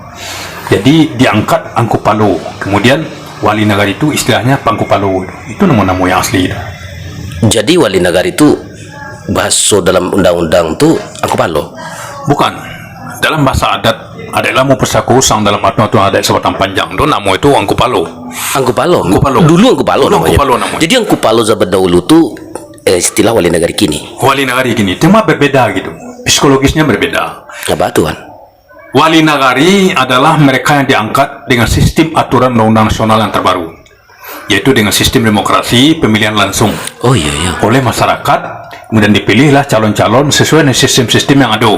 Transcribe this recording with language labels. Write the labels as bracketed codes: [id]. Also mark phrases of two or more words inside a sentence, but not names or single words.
[id] Jadi diangkat Angku Palo, kemudian wali nagari itu istilahnya Angku Palo. Itu nama-nama yang asli itu. Jadi wali nagari itu bahasa dalam undang-undang itu Angku Palo? Bukan. Dalam bahasa adat ada ilmu pusaka usang dalam aturan adat Sebatang Panjang itu nama itu Angku Palo. Angku Palo. Angku Palo. Dulu Angku Palo namanya. Angku Palo namanya. Jadi Angku Palo zaman dahulu tuh istilah wali negari kini. Wali nagari kini cuma berbeda gitu. Psikologisnya berbeda. Apa tuan? Wali nagari adalah mereka yang diangkat dengan sistem aturan undang-undang nasional yang terbaru, yaitu dengan sistem demokrasi pemilihan langsung oleh masyarakat, kemudian dipilihlah calon-calon sesuai dengan sistem-sistem yang ada.